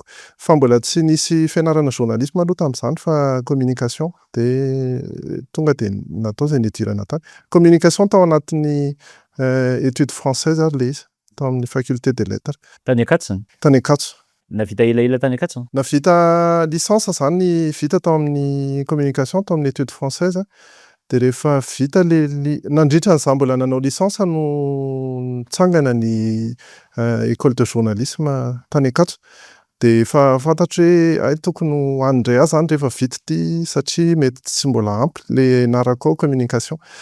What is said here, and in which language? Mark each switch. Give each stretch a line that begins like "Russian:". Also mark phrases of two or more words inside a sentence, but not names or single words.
Malagasy: Fa mbola tsy nisy fianarana journalisme aloha tamin'izany fa communication de tonga de natao zay nidirana tany. Communication tao anatin'ny
French: études françaises
Malagasy: ary le izy, tao amin'ny
French: faculté des lettres.
Malagasy: Tany Ankatso zany? Tany Ankatso. Navita elaela tany Ankatso? Navita licence zany vita tao amin'ny communication tao amin'ny
French: études françaises.
Malagasy: De rehefa vita nandritra an'izany mbola nanao licence no nitsangana ny
French: école de journalisme
Malagasy: tany Ankatso. De efa fantatro hoe tokony ho andray ahy zany rehefa vita ty satria mety tsy mbola ampy le narako ao communication.